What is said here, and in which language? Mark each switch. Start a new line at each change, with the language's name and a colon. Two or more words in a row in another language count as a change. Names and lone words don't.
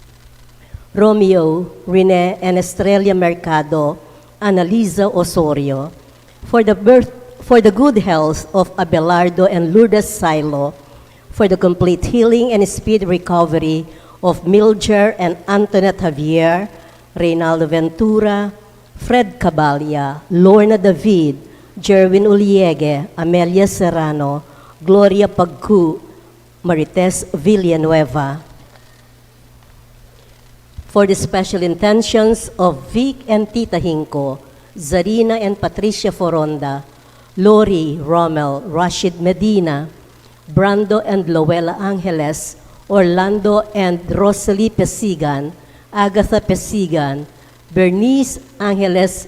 English: Romeo, Rene, and Estrella Mercado, Annalisa Osorio, for the good health of Abelardo and Lourdes Silo, for the complete healing and speed recovery of Milger and Antoinette Javier, Reynaldo Ventura, Fred Cabalya, Lorna David, Jerwin Uliegue, Amelia Serrano, Gloria Pagcu, Marites Villanueva. For the special intentions of Vic and Tita Hinko, Zarina and Patricia Foronda, Lori, Rommel, Rashid Medina, Brando and Loela Angeles, Orlando and Rosalie Pesigan, Agatha Pesigan, Bernice Angeles,